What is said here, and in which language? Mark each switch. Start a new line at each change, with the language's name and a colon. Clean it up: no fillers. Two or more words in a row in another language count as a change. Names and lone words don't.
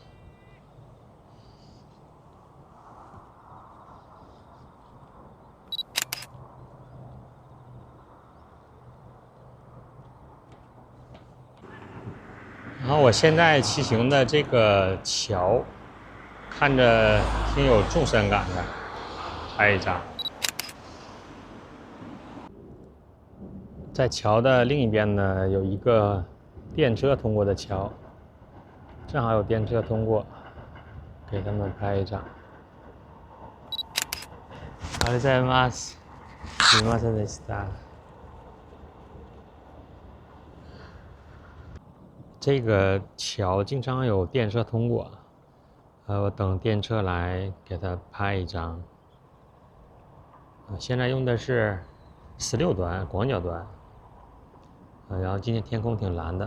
Chinese: 然后我现在骑行的这个桥，看着挺有纵深感的，拍一张。在桥的另一边呢，有一个电车通过的桥，正好有电车通过，给他们拍一张。
Japanese: ありがとうございます。すみませんでした。
Chinese: 这个桥经常有电车通过，我等电车来给它拍一张。现在用的是16端广角端，然后今天天空挺蓝的。